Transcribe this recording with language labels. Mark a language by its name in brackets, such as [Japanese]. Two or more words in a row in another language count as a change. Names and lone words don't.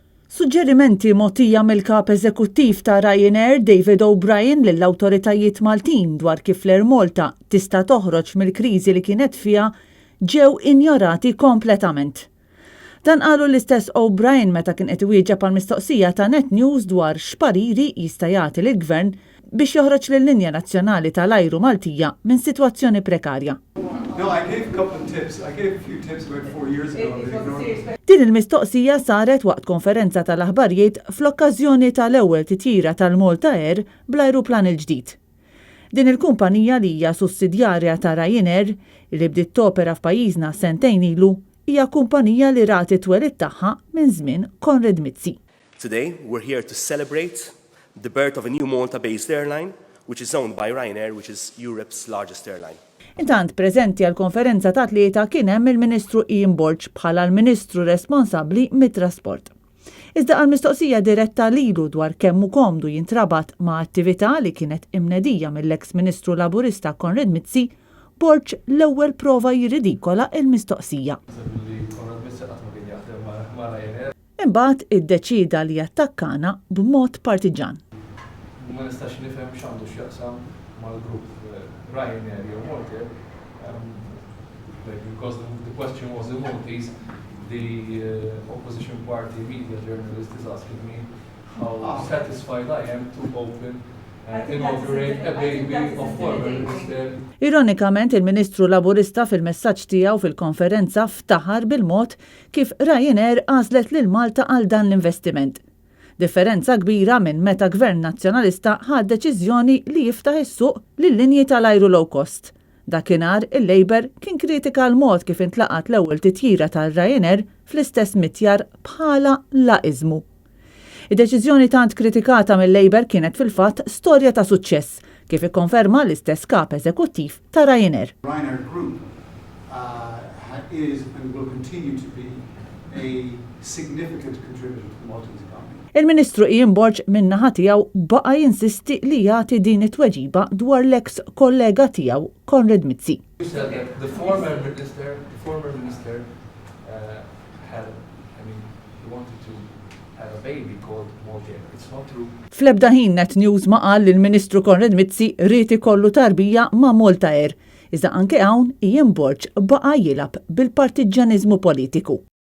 [Maltese] Suġġerimenti mgħotija mill-Kap Eżekuttiv ta' Ryanair David O'Brien lill-awtoritajiet Maltin dwar kif Malta tista toħroġ mill-kriżi li kienet fiha ġew injorati kompletament. Dan qalu l-istess O'Brien meta kien qed iwieġeb għall-mistoqsija ta' Net News dwar x'pariri jista' jagħti l-Gvern biex joħroġ lill-linja nazzjonali tal-ajru Maltija minn sitwazzjoni prekarja. [English] No, I gave a couple of tips. I gave a few tips about 4 years ago. They ignored me. [Maltese] Din il-mistoqsija saret waqt konferenza tal-aħbarijiet fl-okkażjoni tal-ewwel titjira tal-Malta Air bl-ajruplan il-ġdid. Din il-kumpanija li hija sussidjarja ta' Ryanair li bdiet topera f'pajjiżna sentejn ilu hija kumpanija li rati twelid tagħha minn żmien Konrad Mizzi. [English] Today we're here to celebrate the birth of a new Malta-based airline which is owned by Ryanair, which is Europe's largest airline. [Maltese] Intant preżenti għal konferenza ta' tlieta kien hemm il-Ministru Il-Gvern bħala l-Ministru responsabbli mit-trasport. Iżda għal mistoqsija diretta lilu dwar kemm hu komdu jintrabat ma' attività li kienet imnedija mill-eks Ministru Laburista Konrad Mizzi, Borġ l-ewwel prova jirridikola il-mistoqsija. Imbagħad iddeċida li jattakkana b'mod partiġan. Ma nistax nifhem x'għandu x'jaqsam mal-grupp Ryanair jew Malta, [English] because the question was the Maltese, the opposition party media journalist is asking me how satisfied I am to open and inaugurate a baby of former minister. [Maltese] Ironikament, il-Ministru Laburista fil-messaġġ tiegħu fil-konferenza ftaħar bil-mod kif Ryanair għażlet lil Malta għal dan l-investiment. Differenza kbira minn meta Gvern Nazzjonalista ħad deċiżjoni li jiftaħ is-suq lil-linji tal-ajru [English] low cost. [Maltese] Dakinhar il-Labour kien kritika l-mod kif intlaqat l-ewwel titjira tal-Ryanair fl-istess mitjar bħala laqiżmu. Id-deċiżjoni tant kritikata mill-Labour kienet fil-fatt storja ta' suċċess kif ikkonferma l-istess kap eżekuttiv ta' Ryanair. [English] Ryanair Group is and will continue to be a significant contributor to the Maltese economy. [Maltese] Il-Ministru Il-Gvern min-naħa tiegħu baqa' jinsisti li jagħti din it-tweġiba dwar l-eks kollega tiegħu Konrad Mizzi. [English] The former minister wanted to have a baby called Malta. It's not true. [Maltese] Fl-ebda ħin Net News ma qal li l-Ministru Konrad Mizzi rrid ikollu tarbija ma' Malta Air. Iżda anke hawn Il-Gvern baqa' jilab bil-partiġaniżmu politiku.